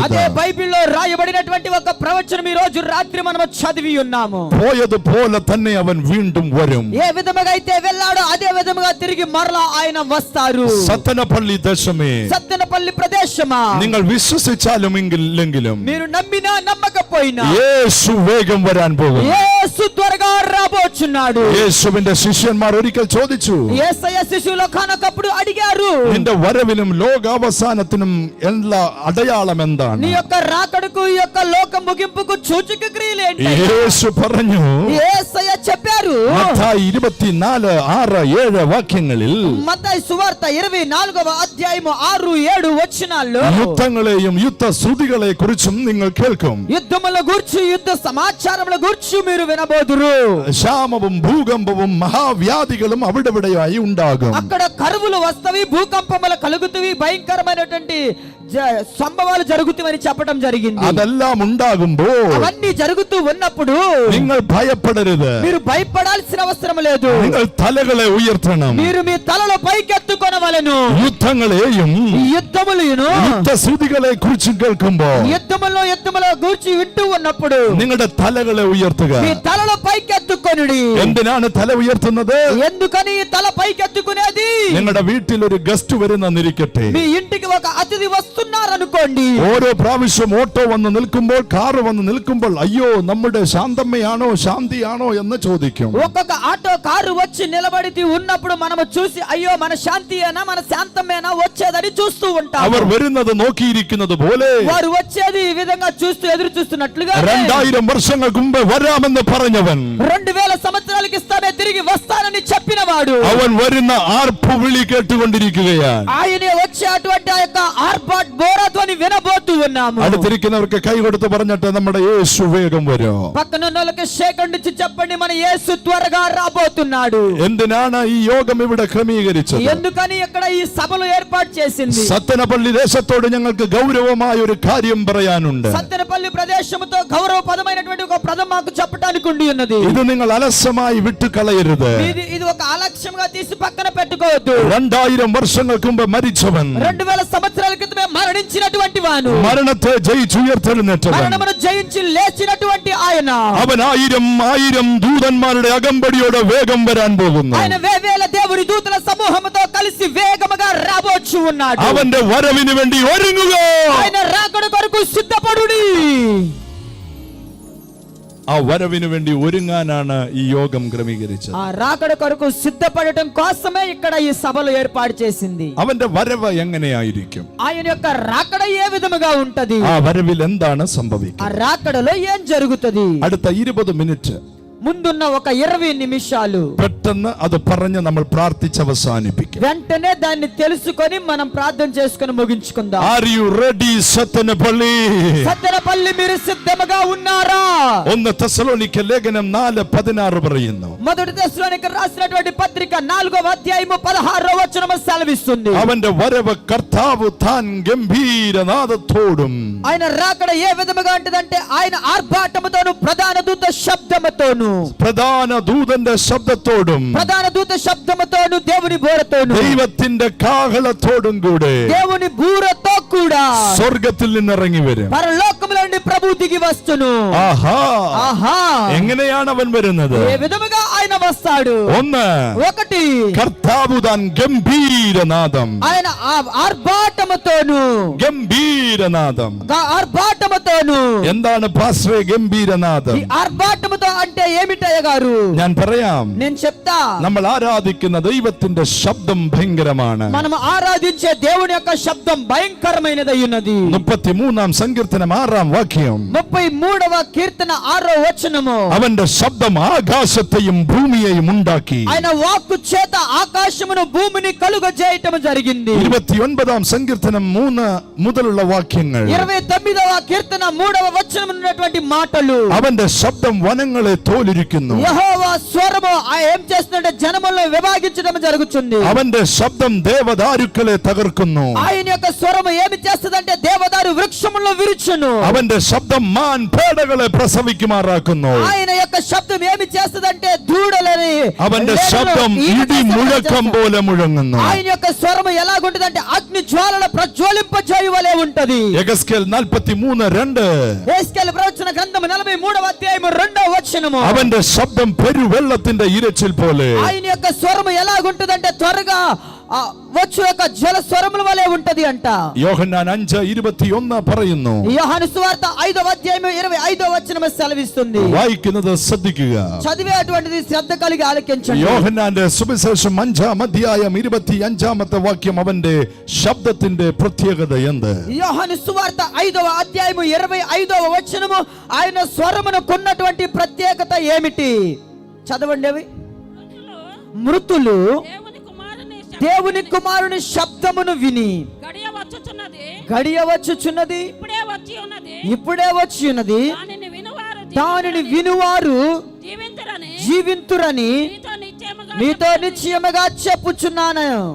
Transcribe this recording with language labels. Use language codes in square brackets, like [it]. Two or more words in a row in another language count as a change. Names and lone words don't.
[te] అదే బైబిల్లో రాయబడినటువంటి ఒక ప్రవచనం ఈ రోజు రాత్రి మనం చదివి ఉన్నాము. [ml] പോയതുപോലെ തന്നെ അവൻ വീണ്ടും വരും. [te] ఏ విధముగా అయితే వెళ్ళాడో అదే విధముగా తిరిగి మరలా ఆయన వస్తారు. [ml] സത്തനപ്പള്ളി ദേശമേ, [te] సత్తెనపల్లి ప్రదేశమా, [ml] നിങ്ങൾ വിശ്വസിച്ചാലും ഇല്ലെങ്കിലും [te] మీరు నమ్మినా నమ్మకపోయినా [ml] യേശു വേഗം വരാൻ പോകുന്നു. [te] యేసు త్వరగా రాబోచున్నాడు. [ml] യേശു യേശുവിന്റെ ശിഷ്യന്മാർ ഒരിക്കൽ ചോദിച്ചു, [te] యేసయ్య శిశువులో కానకప్పుడు అడిగారు, [ml] നിന്റെ വരവിനും ലോകാവസാനത്തിനും എല്ലാ അടയാളം എന്താണ്? [te] నీ యొక్క రాకడకు ఈ యొక్క లోక ముగింపుకు సూచక క్రియలు ఏంటి? [ml] യേശു പറഞ്ഞു, [te] యేసయ్య చెప్పారు, [ml] മത്തായി 24:6-7 വാക്യങ്ങളിൽ [te] మత్తయి సువార్త 24వ అధ్యాయము 6-7 వచనాల్లో [ml] യുദ്ധങ്ങളെയും യുദ്ധശ്രുതികളെ കുറിച്ചും നിങ്ങൾ കേൾക്കും. [te] యుద్ధముల గూర్చి యుద్ధ సమాచారముల గూర్చి మీరు వినబోదురు. [ml] ക്ഷാമവും ഭൂകമ്പവും മഹാവ്യാധികളും അവിടെവിടെയായി ഉണ്ടാകും. [te] అక్కడ కరువులు వస్తవి, భూకంపములు కలుగుతవి, భయంకరమైనటువంటి సంభవాలు జరుగుతాయని చెప్పడం జరిగింది. [ml] അതെല്ലാം ഉണ്ടാകുമ്പോൾ [te] అవన్నీ జరుగుతూ ఉన్నప్పుడు [ml] നിങ്ങൾ ഭയപ്പെടരുത്. [te] మీరు భయపడాల్సిన అవసరం లేదు. [ml] നിങ്ങൾ തലകളെ ഉയർത്തണം. [te] మీరు మీ తలలో పైకెత్తుకొనవలెను. [ml] യുദ്ധങ്ങളെയും [te] ఈ యుద్ధములను [ml] യുദ്ധശ്രുതികളെ കുറിച്ച് കേൾക്കുമ്പോൾ [te] యుద్ధములో గూర్చి వింటూ ఉన్నప్పుడు [ml] നിങ്ങളുടെ തലകളെ ഉയർത്തുക. [te] మీ తలలో పైకెత్తుకొనుడి. [ml] എന്തിനാണ് തല ഉയർത്തുന്നത്? [te] ఎందుకని ఈ తల పైకెత్తుకునేది? [ml] നിങ്ങളുടെ വീട്ടിൽ ഒരു ഗസ്റ്റ് വരുന്നിരിക്കട്ടെ. [te] మీ ఇంటికి ఒక అతిథి వస్తున్నారనుకోండి. [ml] ഓരോ പ്രാവശ്യം ഓട്ടോ വന്ന് നിൽക്കുമ്പോൾ, കാറ് വന്ന് നിൽക്കുമ്പോൾ, അയ്യോ നമ്മുടെ ശാന്തമ്മയാണോ ശാന്തിയാണോ എന്ന് ചോദിക്കും. [te] ఒక్కొక్క ఆటో కారు వచ్చి నిలబడి ఉన్నప్పుడు మనము చూసి అయ్యో మన శాంతియేనా మన శాంతమేనా వచ్చేదని చూస్తూ ఉంటాం. [ml] അവർ വരുന്നത് നോക്കിയിരിക്കുന്നത് പോലെ [te] వారు వచ్చేది ఈ విధంగా చూస్తూ ఎదురు చూస్తున్నట్లుగా [ml] 2000 വർഷങ്ങൾക്ക് മുമ്പ് വരാമെന്ന് പറഞ്ഞവൻ [te] 2000 సంవత్సరాల క్రితమే తిరిగి వస్తానని చెప్పినవాడు [ml] അവൻ വരുന്ന ആർപ്പു വിളി കേട്ടുകൊണ്ടിരിക്കുകയാണ്. [te] ఆయనే వచ్చే అటువంటి ఆ యొక్క ఆర్భాట్ బోరాధ్వని వినబోతూ ఉన్నాము. [ml] അടുത്തിരിക്കുന്നവർക്ക് കൈ കൊടുത്ത് പറഞ്ഞിട്ട് നമ്മുടെ യേശു വേഗം വരും. [te] పక్కనున్నోళ్ళకి శేఖండిచి చెప్పండి మన యేసు త్వరగా రాబోతున్నాడు. [ml] എന്തിനാണ് ഈ യോഗം ഇവിടെ ക്രമീകരിച്ചത്? [te] ఎందుకని ఇక్కడ ఈ సభలు ఏర్పాటు చేసింది? [ml] സത്തനപ്പള്ളി ദേശത്തോട് ഞങ്ങൾക്ക് ഗൗരവമായ ഒരു കാര്യം പറയാനുണ്ട്. [te] సత్తెనపల్లి ప్రదేశముతో గౌరవపదమైనటువంటి ఒక పదం మాకు చెప్పడానికి ఉండి ఉన్నది. [ml] ഇത് നിങ്ങൾ അലസമായി വിട്ടുകളയരുത്. [te] ఇది ఒక అలక్ష్యంగా తీసి పక్కన పెట్టుకోవద్దు. [ml] 2000 വർഷങ്ങൾക്ക് മുമ്പ് മരിച്ചവൻ, [te] 2000 సంవత్సరాల క్రితమే మరణించినటువంటి వాను, [ml] മരണത്തെ ജയിച്ചുയർത്തെഴുന്നേറ്റവൻ, [te] మరణమును జయించి లేచినటువంటి ఆయన, [ml] അവൻ 1000 ദൂതന്മാരുടെ അകമ്പടിയോടെ വേഗം വരാൻ പോകുന്നു. [te] ఆయన వేవేల దేవుని దూతల సమూహముతో కలిసి వేగముగా రాబోచు ఉన్నాడు. [ml] അവന്റെ വരവിന് വേണ്ടി ഒരുങ്ങുക. [te] ఆయన రాకడ కొరకు సిద్ధపడుడి. [ml] ആ വരവിന് വേണ്ടി ഒരുങ്ങാനാണ് ഈ യോഗം ക്രമീകരിച്ചത്. [te] ఆ రాకడ కొరకు సిద్ధపడటం కోసమే ఇక్కడ ఈ సభలు ఏర్పాటు చేసింది. [ml] അവന്റെ വരവ് എങ്ങനെയായിരിക്കും? [te] ఆయన యొక్క రాకడ ఏ విధముగా ఉంటది? [ml] ആ വരവിൽ എന്താണ് [te] ఆ [ml] സംഭവിക്കുക? [te] రాకడలో ఏం జరుగుతది? [ml] അടുത്ത 20 മിനിറ്റ് [te] ముందున్న ఒక 20 నిమిషాలు [ml] പെട്ടെന്ന് അത് പറഞ്ഞ് നമ്മൾ പ്രാർത്ഥിച്ച് അവസാനിപ്പിക്കും. [te] వెంటనే దాన్ని తెలుసుకొని మనం ప్రార్థన చేసుకొని ముగించుకుందాం. [en] Are you ready, [ml] സത്തനപ്പള്ളി? [te] సత్తెనపల్లి మీరు సిద్ధముగా ఉన్నారా? [ml] 1 തെസ്സലോനിക്ക ലേഖനം 4:16 പറയുന്നു, [te] మొదటి దశలోనికి రాసినటువంటి పత్రిక 4వ అధ్యాయము 16వ వచనము సెలవిస్తుంది. [ml] അവന്റെ വരവ് കർത്താവ് താൻ ഗംഭീരനാദത്തോടും. [te] ఆయన రాకడ ఏ విధముగా ఉంటదంటే ఆయన ఆర్భాటముతోను ప్రధాన దూత శబ్దముతోను, [ml] പ്രധാന ദൂതന്റെ ശബ്ദത്തോടും [te] ప్రధాన దూత శబ్దముతోను దేవుని బూరతోను [ml] ദൈവത്തിന്റെ കാഹളത്തോടും കൂടെ [te] దేవుని బూరతో కూడా [ml] സ്വർഗത്തിൽ നിന്നിറങ്ങി വരും. [te] పరలోకములో నుండి ప్రభు దిగి వస్తును. [ml] ആഹാ, [te] ఆహా, [ml] എങ്ങനെയാണ് അവൻ വരുന്നത്? [te] ఏ విధముగా ఆయన వస్తాడు? [ml] 1 കർത്താവ് താൻ ഗംഭീരനാദം. [te] ఆయన ఆర్భాటముతోను [ml] ഗംഭീരനാദം [te] ఆర్భాటముతోను. [ml] എന്താണ് പാസ്റ്ററെ ഗംഭീരനാദം? [te] ఈ ఆర్భాటముతో అంటే ఏమిటయ్య గారు? [ml] ഞാൻ പറയാം. [te] నేను చెప్తా. [ml] നമ്മൾ ആരാധിക്കുന്ന ദൈവത്തിന്റെ ശബ്ദം ഭയങ്കരമാണ്. [te] మనం ఆరాధించే దేవుని యొక్క శబ్దం భయంకరమైనదై ఉన్నది. [ml] 33-ാം സങ്കീർത്തനം 6-ാം വാക്യം, [te] 33వ కీర్తన 6వ వచనము, [ml] അവന്റെ ശബ്ദം ആകാശത്തെയും ഭൂമിയെയും ഉണ്ടാക്കി. [te] ఆయన వాక్కు చేత ఆకాశమును భూమిని కలుగజేయటము జరిగింది. [ml] 29-ാം സങ്കീർത്തനം 3 മുതലുള്ള വാക്യങ്ങൾ, [te] 29వ కీర్తన 3వ వచనము ఉన్నటువంటి మాటలు, [ml] അവന്റെ ശബ്ദം വനങ്ങളെ തോലുരിക്കുന്നു. [te] యెహోవా స్వరము ఏం చేస్తుందంటే జనములను విభాగించడం జరుగుతుంది. [ml] അവന്റെ ശബ്ദം ദേവദാരുക്കളെ തകർക്കുന്നു. [te] ఆయన యొక్క స్వరము ఏమి చేస్తుందంటే దేవదారు వృక్షములను విరుచును. [ml] അവന്റെ ശബ്ദം മാൻ പേടകളെ പ്രസവിക്കുമാറാക്കുന്നു. [te] ఆయన యొక్క శబ్దం ఏమి చేస్తుందంటే దూడలని, [ml] അവന്റെ ശബ്ദം ഇടി മുഴക്കം പോലെ മുഴങ്ങുന്നു. [te] ఆయన యొక్క స్వరము ఎలాగుంటదంటే అగ్ని జ్వాలల ప్రజ్వలింపజేయువలే ఉంటది. [ml] യെഹെസ്കേൽ 43:2, [te] యేస్కేలు ప్రవచన గ్రంథము 43వ అధ్యాయము 2వ వచనము, [ml] അവന്റെ ശബ്ദം പെരുവെള്ളത്തിന്റെ ഇരച്ചിൽ പോലെ. [te] ఆయన యొక్క స్వరము ఎలాగుంటదంటే త్వరగా వచ్చు యొక్క జల స్వరముల వలె ఉంటది అంట. [ml] യോഹന്നാൻ 5:21 പറയുന്നു. [te] యోహాను సువార్త 5వ అధ్యాయం 25వ వచనం సెలవిస్తుంది. [ml] വായിക്കുന്നത് ശ്രദ്ധിക്കുക. [te] చదివేటువంటిది శ్రద్ధ కలిగి ఆలకించండి. [ml] യോഹന്നാന്റെ സുവിശേഷം 5-ാം അധ്യായം 25-ാമത്തെ വാക്യം അവന്റെ ശബ്ദത്തിന്റെ പ്രത്യേകത എന്ത്? [te] యోహాను సువార్త 5వ అధ్యాయం 25వ వచనము ఆయన స్వరమునకున్నటువంటి ప్రత్యేకత ఏమిటి? చదవండి. అవి మృతులు దేవుని కుమారుని శబ్దమును విని గడియ వచ్చుచున్నది ఇప్పుడే వచ్చి ఉన్నది దానిని వినువారు జీవింతురని మీతో నిశ్చయముగా చెప్పుచున్నాను.